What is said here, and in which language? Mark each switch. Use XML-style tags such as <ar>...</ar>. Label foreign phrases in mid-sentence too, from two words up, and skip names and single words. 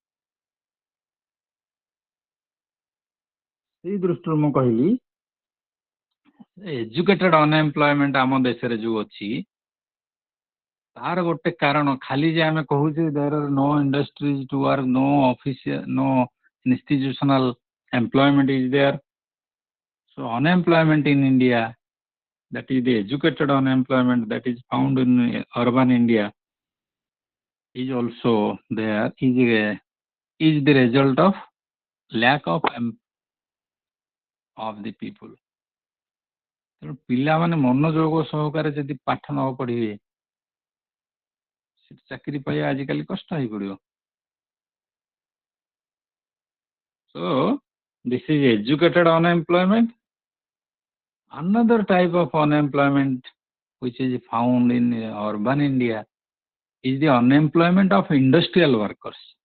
<or>ସେଇ ଦୃଷ୍ଟିରୁ ମୁଁ କହିଲି,</or> <en>educated unemployment</en> <or>ଆମ ଦେଶରେ ଯୋଉ ଅଛି, ତାର ଗୋଟେ କାରଣ ଖାଲି ଯେ ଆମେ କହୁଛେ</or> <en>there are no industries to work, no official, no institutional employment is there. So unemployment in India, that is the educated unemployment that is found in urban India, is also there, is the result of lack of the people.</en> <or>ତେଣୁ ପିଲାମାନେ ମନୋଯୋଗ ସହକାରେ ଯଦି ପାଠ ନ ପଢିବେ, ଚାକିରି ପାଇବା ଆଜିକାଲି କଷ୍ଟ ହେଇପଡିବ।</or> <en>So this is educated unemployment. Another type of unemployment which is found in urban India is the unemployment of industrial workers.</en>